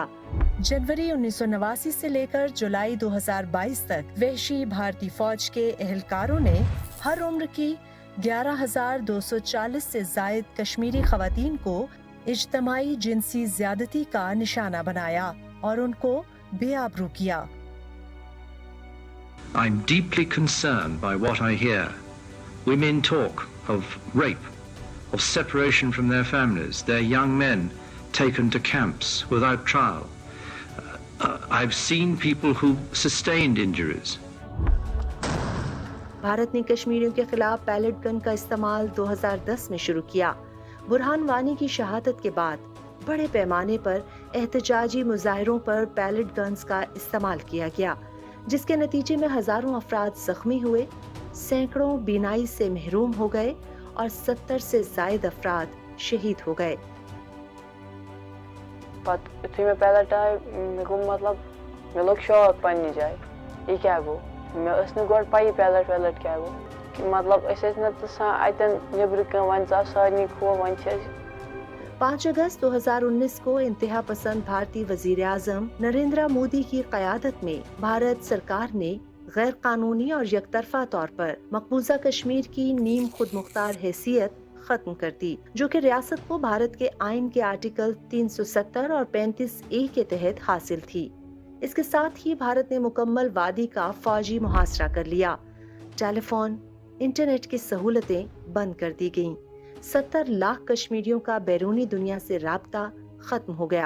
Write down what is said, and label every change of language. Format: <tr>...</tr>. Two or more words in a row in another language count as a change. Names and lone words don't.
<ur>جنوری 1989 سے لے کر جولائی 2022 تک وحشی بھارتی فوج کے اہلکاروں نے ہر عمر کی 11,240 سے زائد کشمیری خواتین کو اجتماعی جنسی زیادتی کا نشانہ بنایا اور ان کو بے آبرو کیا۔</ur> <en>I'm deeply concerned by what I hear. Women talk of rape, of separation from their families, their young men taken to camps without trial. I've seen people who sustained injuries.</en> <ur>بھارت نے کشمیریوں کے خلاف پیلٹ گن کا استعمال 2010 میں شروع کیا۔ برہان وانی کی شہادت کے بعد بڑے پیمانے پر احتجاجی مظاہروں پر پیلٹ گنز کا استعمال کیا گیا، جس کے نتیجے میں ہزاروں افراد زخمی ہوئے، سینکڑوں بینائی سے محروم ہو گئے اور 70 سے زائد افراد شہید ہو گئے۔</ur> <ks>یُتھُے مےٚ پیلٹ آے مےٚ گوٚو مطلب مےٚ لوٚگ شاک پنٛنہِ جایہِ یہِ کیٛاہ گوٚو مےٚ ٲس نہٕ گۄڈٕ پَیی پیلٹ ویلٹ کیٛاہ گوٚو مطلب أسۍ ٲسۍ نہٕ ژھان اَتٮ۪ن نیٚبرٕ کَنۍ وۄنۍ ژاو سارنٕے کھوٚو وۄنۍ چھِ أسۍ</ks> <ur>5 اگست 2019 کو انتہا پسند بھارتی وزیر اعظم نریندر مودی کی قیادت میں بھارت سرکار نے غیر قانونی اور یک طرفہ طور پر مقبوضہ کشمیر کی نیم خود مختار حیثیت ختم کر دی، جو کہ ریاست کو بھارت کے آئین کے آرٹیکل 370 اور 35A کے تحت حاصل تھی۔ اس کے ساتھ ہی بھارت نے مکمل وادی کا فوجی محاصرہ کر لیا، ٹیلی فون، انٹرنیٹ کی سہولتیں بند کر دی گئیں، 70 لاکھ کشمیریوں کا بیرونی دنیا سے رابطہ ختم ہو گیا۔</ur>